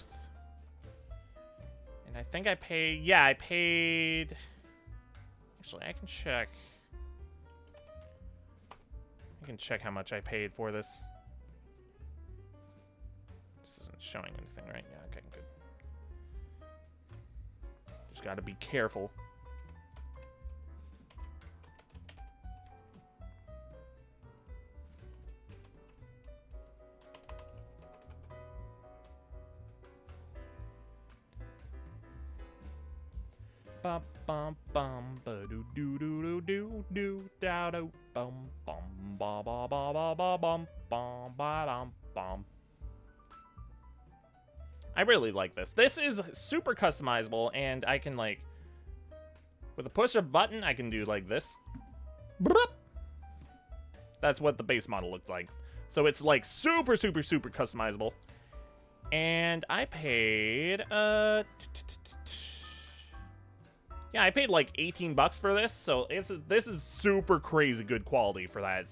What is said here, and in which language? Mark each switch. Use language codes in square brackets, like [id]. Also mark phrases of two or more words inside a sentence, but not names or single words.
[en] And I think I paid, yeah, I paid, actually I can check. I can check how much I paid for this. This isn't showing anything, right? Yeah, okay, good. Just gotta be careful. Bum bum bum ba do do do do do da do bum bum ba ba ba ba ba bum bum ba bum bum. I really like this. This is super customizable, and I can, like, with a push of a button, I can do like this. That's what the base model looked like. So it's like super customizable. And I paid yeah, I paid like 18 bucks for this, so this is super crazy good quality for that.